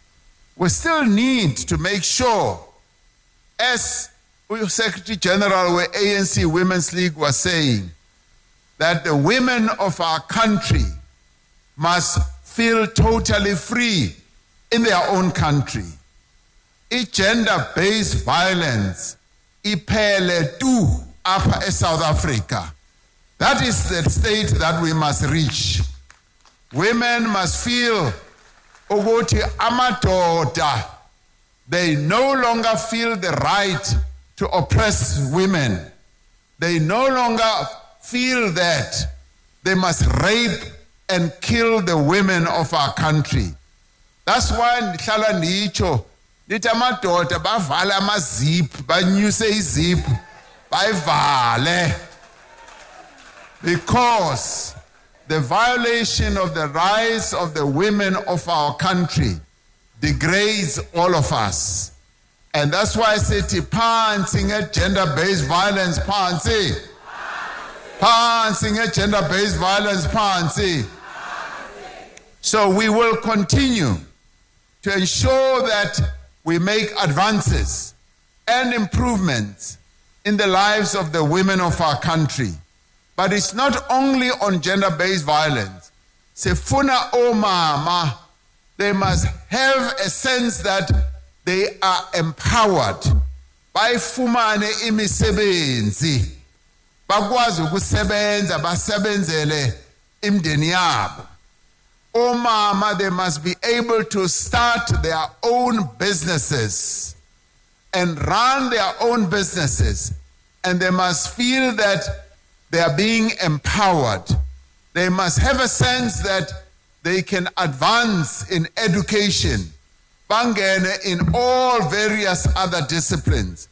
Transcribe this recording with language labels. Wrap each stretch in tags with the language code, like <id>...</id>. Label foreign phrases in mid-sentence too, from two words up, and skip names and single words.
<en>We still need to make sure, as Secretary General of ANC Women's League was saying, that the women of our country must feel totally free in their own country. Gender-based violence,</en> <xh>iphele tu apha</xh> <en>in South Africa. That is the state that we must reach. Women must feel</en> <xh>ukuthi amadoda,</xh> <en>they no longer feel the right to oppress women. They no longer feel that they must rape and kill the women of our country. That's why</en> <xh>ndihlala nditsho ndithi amadoda bavale amazip, banyuse izip, bayivale.</xh> <en>Because the violation of the rights of the women of our country degrades all of us. And that's why I say phansi gender-based violence, phansi. Phansi gender-based violence, phansi. So we will continue to ensure that we make advances and improvements in the lives of the women of our country. But it's not only on gender-based violence.</en> <xh>Sefuna omama,</xh> <en>they must have a sense that they are empowered</en> <xh>bayifumane imisebenzi bakwazi ukusebenza basebenzele imndeni yabo. Omama,</xh> <en>they must be able to start their own businesses and run their own businesses, and they must feel that they are being empowered. They must have a sense that they can advance in education, bangene in all various other disciplines.</en>